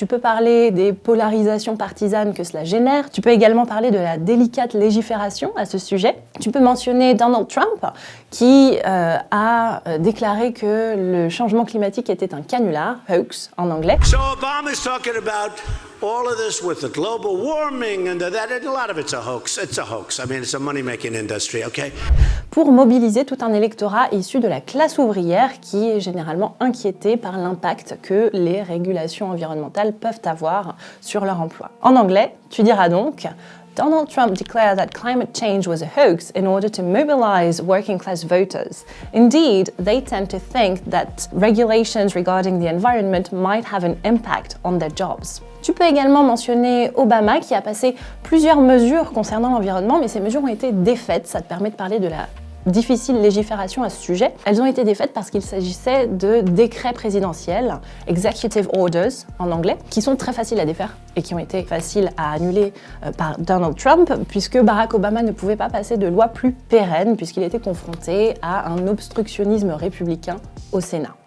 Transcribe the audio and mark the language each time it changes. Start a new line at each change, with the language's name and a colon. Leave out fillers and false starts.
French: Tu peux parler des polarisations partisanes que cela génère. Tu peux également parler de la délicate légifération à ce sujet. Tu peux mentionner Donald Trump qui a déclaré que le changement climatique était un canular, hoax en anglais.
English: So Obama's talking about all of this with the global warming and that, and a lot of it's a hoax. It's a hoax. I mean, it's a money-making industry, okay?
French: Pour mobiliser tout un électorat issu de la classe ouvrière qui est généralement inquiété par l'impact que les régulations environnementales peuvent avoir sur leur emploi. En anglais, tu diras donc
English: Donald Trump declared that climate change was a hoax in order to mobilize working-class voters. Indeed, they tend to think that regulations regarding the environment might have an impact on their jobs.
French: Tu peux également mentionner Obama qui a passé plusieurs mesures concernant l'environnement, mais ces mesures ont été défaites. Ça te permet de parler de la difficile légifération à ce sujet. Elles ont été défaites parce qu'il s'agissait de décrets présidentiels, executive orders en anglais, qui sont très faciles à défaire et qui ont été faciles à annuler par Donald Trump, puisque Barack Obama ne pouvait pas passer de loi plus pérenne, puisqu'il était confronté à un obstructionnisme républicain au Sénat.